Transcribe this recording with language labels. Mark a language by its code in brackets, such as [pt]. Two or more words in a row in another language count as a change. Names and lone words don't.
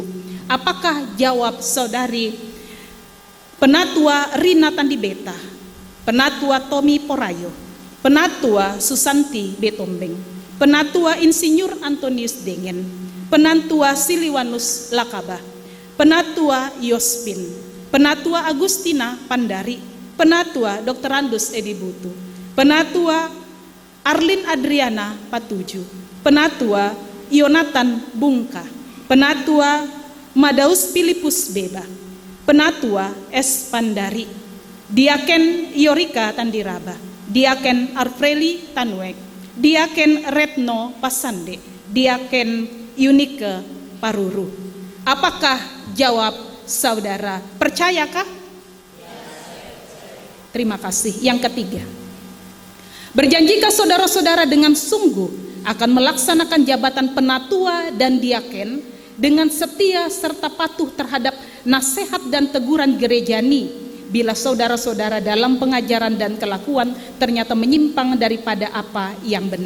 [id] Apakah jawab saudari penatua Rina Tandibeta, penatua Tommy Porayo, penatua Susanti Betombeng, penatua Insinyur Antonius Dengen, penatua Siliwanus Lakabah, penatua Yospin, penatua Agustina Pandari, penatua Dr. Andus Edi Butu, penatua Arlin Adriana Patuju, penatua Yonatan Bungka, penatua Madaus Filipus Beba, penatua S. Pandari, diaken Yorika Tandiraba, diaken Arpreli Tanuek, diaken Retno Pasande, diaken Unike Paruru. Apakah jawab saudara? Percayakah? Terima kasih. Yang ketiga, berjanjikah saudara-saudara dengan sungguh akan melaksanakan jabatan penatua dan diaken dengan setia serta patuh terhadap nasihat dan teguran gerejani bila saudara-saudara dalam pengajaran dan kelakuan ternyata menyimpang daripada apa yang benar?